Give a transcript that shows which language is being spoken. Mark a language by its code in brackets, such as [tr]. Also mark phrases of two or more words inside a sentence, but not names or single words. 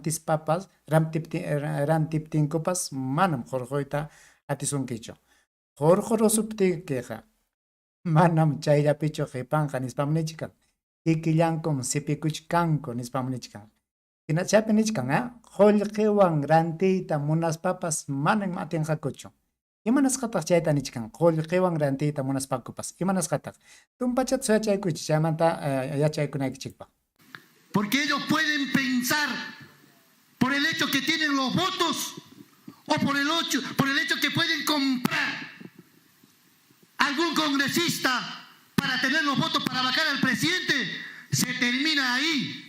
[qu] rantiptinkupas manam hurquyta atisunkichu hurqurusuptinkiqa manam chayllapichu qipanqa nispam nichkan ikillankum sipikuchkanku nispam nichkan chaypi nichkan qullqiwan rantiyta munaspapas manam atinqakuchu imanasqataq chayta nichkan qullqiwan rantiyta munaspakupas imanasqataq tumpachata suyachaykuchik chaymanta yachaykunaykichikpaq [es] porque ellos pueden pensar por el hecho que tienen los votos o por el hecho que pueden comprar algún congresista para tener los votos para vacar al presidente, se termina ahí.